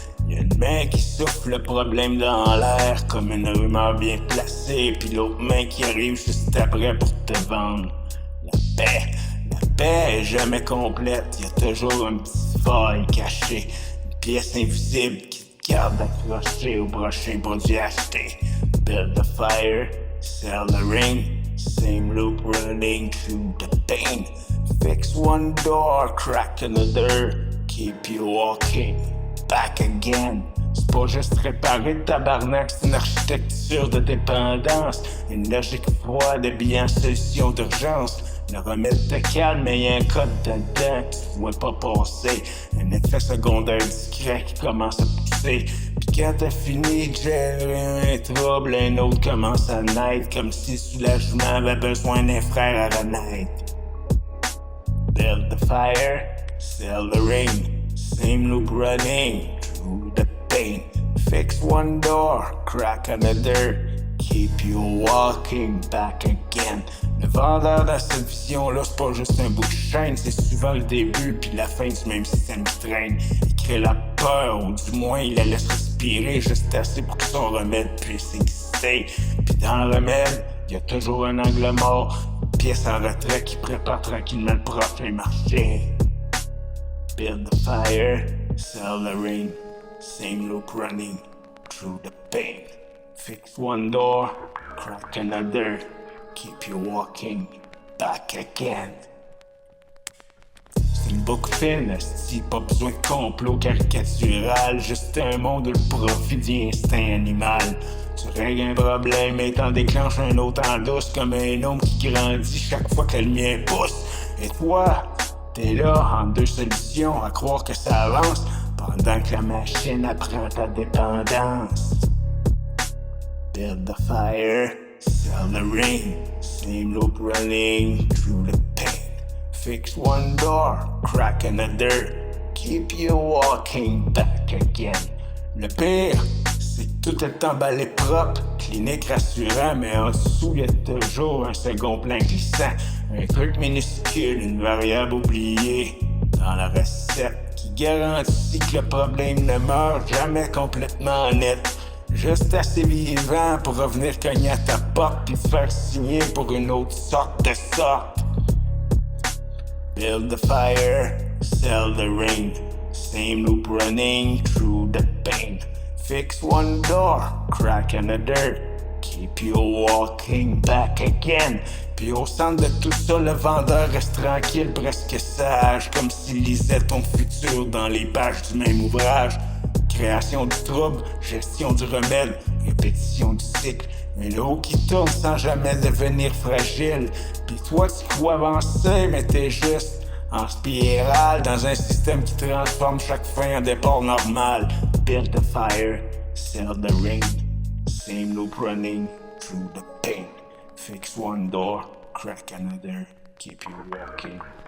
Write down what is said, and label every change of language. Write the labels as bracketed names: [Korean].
[French] Y'a une main qui souffle le problème dans l'air comme une rumeur bien placée, puis l'autre main qui arrive juste après pour te vendre. La paix est jamais complète, y'a toujours un petit faille caché, une pièce invisible qui te garde accroché au prochain produit acheté. [English] Build the fire, sell the ring, same loop running through the pain. Fix one door, crack another, keep you walking back again. [French] C'est pas juste réparer le tabarnak, c'est une architecture de dépendance, une logique froide bien solution d'urgence. Le remède te calme, mais y'a un code dedans que tu vois pas passer. Un effet secondaire discret qui commence à pousser. Puis quand t'as fini de gérer un trouble, un autre commence à naître, comme si le soulagement avait besoin d'un frère à renaître. [English] Build the fire, sell the ring, same loop running through the pain. Fix one door, crack another, keep you walking back again. [French] Le vendeur dans cette vision-là, c'est pas juste un bout de chaîne, c'est souvent le début puis la fin du même système qui traîne. Il crée la peur, ou du moins il la laisse respirer juste assez pour que son remède puisse exister. Puis dans le remède, y a toujours un angle mort, une pièce en retrait qui prépare tranquillement le prochain marché. [English] Build the fire, sell the ring, same loop running through the pain. Fix one door, crack another, keep you walking back again. [French] C'est une boucle fine, esti, pas besoin de complot caricatural, juste un monde où le profit devient instinct animal. Tu règles un problème et t'en déclenches un autre en douce comme un homme qui grandit chaque fois que la lumière pousse. Et toi, t'es là en deux solutions à croire que ça avance pendant que la machine apprend ta dépendance. [English] Build the fire, sell the ring, same loop running through the pain. Fix one door, crack another, keep you walking back again. [French] Le pire, c'est que tout est emballé propre, clinique rassurant, mais en dessous y'a toujours un second plan glissant. Un truc minuscule, une variable oubliée dans la recette qui garantit que le problème ne meurt jamais complètement net. Juste assez vivant pour revenir cogner à ta porte puis te faire signer pour une autre sorte de sorte. [English] Build the fire, sell the ring, same loop running through the pain. Fix one door, crack another, keep you walking back again. [French] Puis au centre de tout ça, le vendeur reste tranquille, presque sage, comme s'il lisait ton futur dans les pages du même ouvrage. Création du trouble, gestion du remède, répétition du cycle. Un lot qui tourne sans jamais devenir fragile. Pis toi tu crois avancer, mais t'es juste en spirale dans un système qui transforme chaque fin en départ normal. [English] Build the fire, sell the ring, same loop running through the pain. Fix one door, crack another, keep you walking